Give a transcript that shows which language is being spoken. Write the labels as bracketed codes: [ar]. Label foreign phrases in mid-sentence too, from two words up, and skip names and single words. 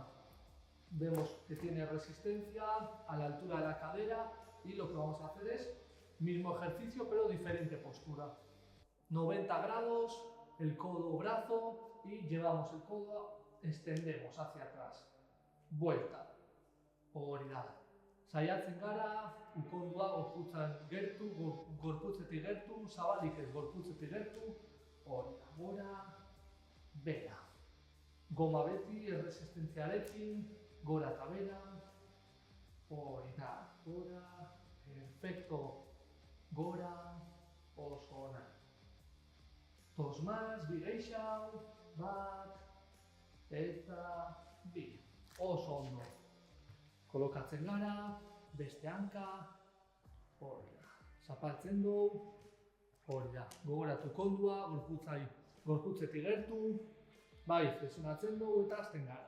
[es] Vemos que tiene resistencia a la altura de la cadera. Y lo que vamos a hacer es mismo ejercicio, pero diferente postura. 90 grados, el codo, brazo y llevamos el codo, extendemos hacia atrás. Vuelta. [eu] Hori da. Saiatzen gara, ukondua gorputzan gertu, gorputzetik gertu, zabalik ez gorputzetik gertu. Hori da. Gora, bera. Goma beti, erresistentziarekin, gora eta bera. Hori da. Gora, perfecto. Gora, oso ona. [es] Dos más, [eu] bi gehiago, bat, eta bi. Oso ondo. Kolokatzen gara, beste hanka, hori da. Zapaltzen du, hori da. Gogoratu kondua, gorputzetik gertu, bai, flexionatzen dugu eta hasten gara.